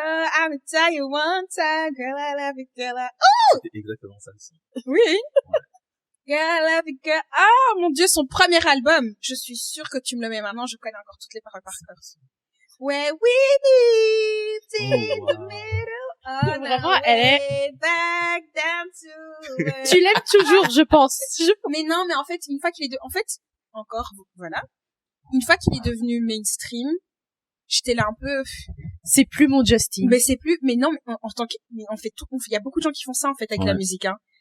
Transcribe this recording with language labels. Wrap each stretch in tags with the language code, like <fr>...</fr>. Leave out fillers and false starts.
<en>I'm gonna tell you one time, girl, I love you, girl. Oh!</en> <fr>C'était exactement ça aussi. Oui.</fr> <en>Girl, I love you, girl.</en> <fr>Ah, mon Dieu, son premier album. Je suis sûre que tu me le mets maintenant. Je connais encore toutes les paroles par cœur.</fr> <en>Where we meet in the middle of</en> <fr>vraiment, elle est</fr> <en>back down to</en> <fr>tu l'aimes toujours, je pense. Mais non, mais en fait, une fois qu'il est voilà. Une fois qu'il est devenu mainstream, j'étais là un peu c'est plus mon Justin. Mais non, mais en tant que mais on fait tout, il y a beaucoup de gens qui font ça en fait avec la musique, hein.</fr>